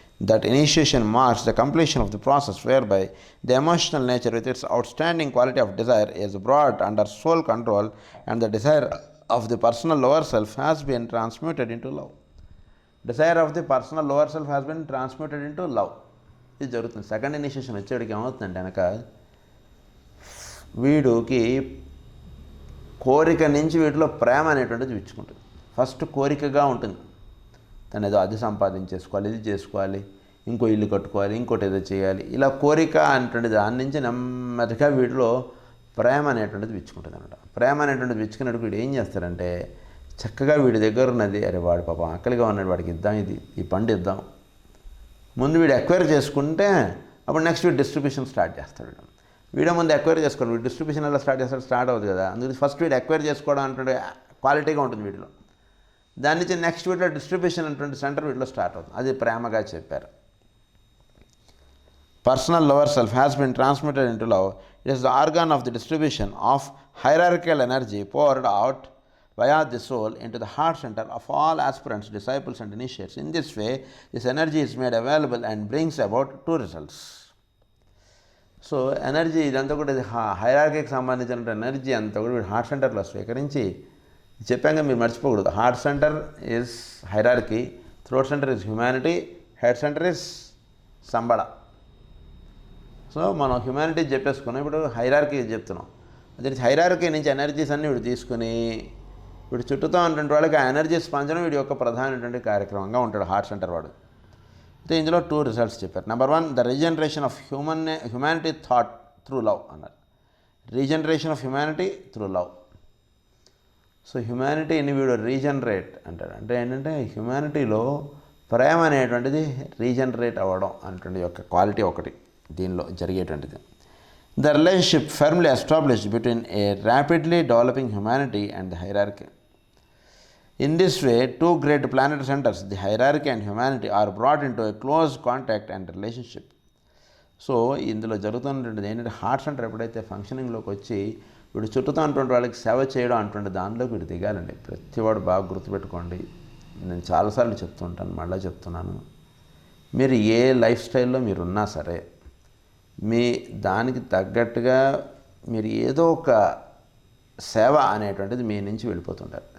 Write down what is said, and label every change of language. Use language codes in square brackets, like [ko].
[en] That initiation marks the completion of the process whereby the emotional nature with its outstanding quality of desire is brought under soul control and the desire of the personal lower self has been transmuted into love. Desire of the personal lower self has been transmuted into love. [te] ఇది జరుగుతుంది. Second initiation వచ్చేటికి ఏమవుతుందంటే కనుక వీడికి కోరిక నుంచి వీటిలో ప్రేమ అనేటువంటిది విచ్చుకుంటుంది. First కోరికగా ఉంటుంది, తను ఏదో అది సంపాదించేసుకోవాలి, ఇది చేసుకోవాలి, ఇంకో ఇల్లు కట్టుకోవాలి, ఇంకోటి ఏదో చేయాలి, ఇలా కోరిక అనేటువంటి దాని నుంచి నెమ్మదిగా వీటిలో ప్రేమ అనేటువంటిది విచ్చుకుంటుంది అనమాట. ప్రేమ అనేటువంటిది విచ్చుకున్నట్టు వీడు ఏం చేస్తారంటే చక్కగా వీడి దగ్గర ఉన్నది, అరే వాడు పాపం ఆకలిగా ఉన్నాడు, వాడికి ఇద్దాం, ఈ పండు ఇద్దాం, ముందు వీడు ఎక్వైర్ చేసుకుంటే అప్పుడు నెక్స్ట్ వీడు డిస్ట్రిబ్యూషన్ స్టార్ట్ చేస్తాడు. వీడియో ముందు ఎక్వైర్ చేసుకోండి, వీడు డిస్ట్రిబ్యూషన్ ఎలా స్టార్ట్ చేస్తాడు, స్టార్ట్ అవుతుంది కదా. అందుకని ఫస్ట్ వీడు ఎక్వైర్ చేసుకోవడం అంటే క్వాలిటీగా ఉంటుంది వీటిలో. దాని నుంచి నెక్స్ట్ వీటిలో డిస్ట్రిబ్యూషన్ అనేటువంటి సెంటర్ వీటిలో స్టార్ట్ అవుతుంది. అది ప్రేమగా చెప్పారు. [en] Personal lower self has been transmitted into love. It is the organ of the distribution of hierarchical energy poured out via the soul into the heart center of all aspirants, disciples and initiates. In this way, this energy is made available and brings about two results. [te] So energy ఇదంతా కూడా హైరార్కీకి సంబంధించిన energy అంతా కూడా వీడు heart సెంటర్లో స్వీకరించి చెప్పాక మీరు మర్చిపోకూడదు. [en] Heart centre is hierarchy, throat centre is humanity, head centre is Shamballa. [te] So మనం హ్యుమానిటీ చెప్పేసుకున్నాం, ఇప్పుడు హైరార్కీ చెప్తున్నాం. అదే హైరార్కీ నుంచి ఎనర్జీస్ అన్నీ వీడు తీసుకుని వీడు చుట్టూతో ఉన్నటువంటి వాళ్ళకి ఆ ఎనర్జీస్ పంచడం వీడి యొక్క ప్రధానమైనటువంటి కార్యక్రమంగా ఉంటాడు హార్ట్ సెంటర్ వాడు. అయితే ఇందులో 2 రిజల్ట్స్ చెప్పారు. Number 1, [en] the regeneration of humanity thought through love [te] అన్నారు. [en] Regeneration of humanity through love. [te] So హ్యుమానిటీని వీడు రీజనరేట్ అంటాడు. అంటే ఏంటంటే హ్యుమానిటీలో ప్రేమ అనేటువంటిది రీజనరేట్ అవ్వడం అనేటువంటి యొక్క క్వాలిటీ ఒకటి దీనిలో జరిగేటువంటిది. [en] The relationship firmly established between a rapidly developing humanity and the hierarchy. In this way, 2 great planet centers, the hierarchy and humanity, are brought into a close contact and relationship. [te] So ఇందులో జరుగుతున్నటువంటిది ఏంటంటే heart center ఎప్పుడైతే ఫంక్షనింగ్లోకి వచ్చి వీడు చుట్టూతో ఉన్నటువంటి వాళ్ళకి సేవ చేయడం అటువంటి దానిలోకి వీడు దిగాలండి. ప్రతివాడు బాగా గుర్తుపెట్టుకోండి. నేను చాలాసార్లు చెప్తుంటాను, మళ్ళీ చెప్తున్నాను. మీరు ఏ లైఫ్ స్టైల్లో మీరు ఉన్నా సరే మీ దానికి తగ్గట్టుగా మీరు ఏదో ఒక సేవ అనేటువంటిది మీ నుంచి వెళ్ళిపోతుంటారు.